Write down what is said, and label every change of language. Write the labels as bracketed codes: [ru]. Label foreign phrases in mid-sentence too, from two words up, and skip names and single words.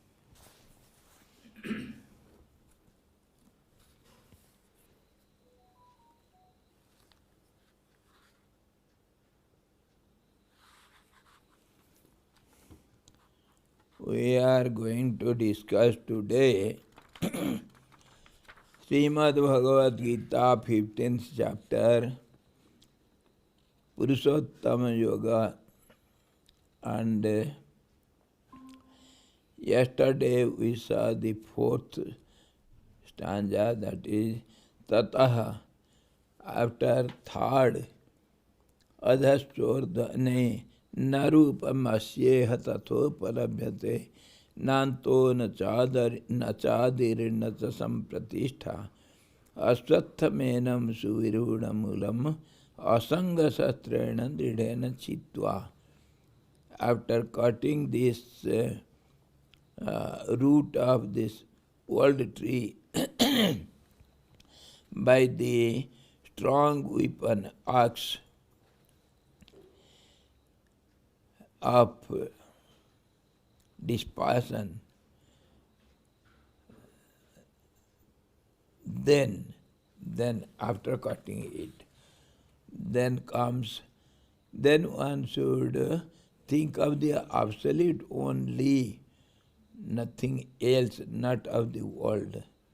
[en] We are going to discuss today Srimad Bhagavad Gita, 15th chapter, Purushottama Yoga. And yesterday we saw the fourth stanza, that is Tataha. After third, [sa] Adhastordhane Narupamasyeha Tathoparabhyate Nanto Nachadir Sampratishtha Aswattamenam Suvirudamulam Asanga Sastrena Dridhena Chitva. [en] After cutting this root of this world tree by the strong weapon axe of dispassion, then after cutting it, then one should think of the absolute only, nothing else, not of the world.